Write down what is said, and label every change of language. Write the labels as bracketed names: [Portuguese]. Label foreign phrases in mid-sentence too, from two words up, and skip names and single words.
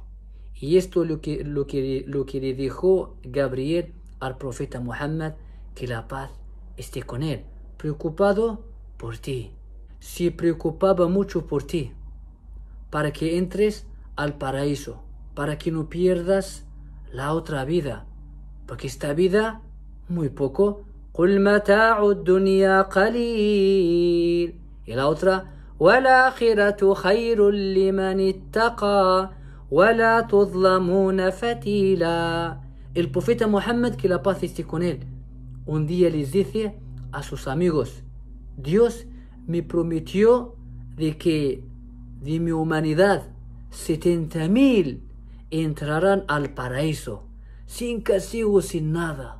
[Spanish] Y esto es lo que le dijo Gabriel al profeta Muhammad, que la paz esté con él, preocupado por ti. Se preocupaba mucho por ti, para que entres al paraíso, para que no pierdas la otra vida, porque esta vida muy poco. [Arabic] قُلْ مَتَاعُ الدُّنْيَا قَلِيلٌ. [Spanish] Y la otra: [Arabic] وَالْآخِرَةُ خَيْرٌ لِمَنِ اتَّقَى وَلَا تُظْلَمُونَ فَتِيلًا. [Spanish] El profeta Muhammad, que la paz esté con él, un día les dice a sus amigos: Dios me prometió de que de mi humanidad 70.000 entrarán al paraíso sin castigo, sin nada.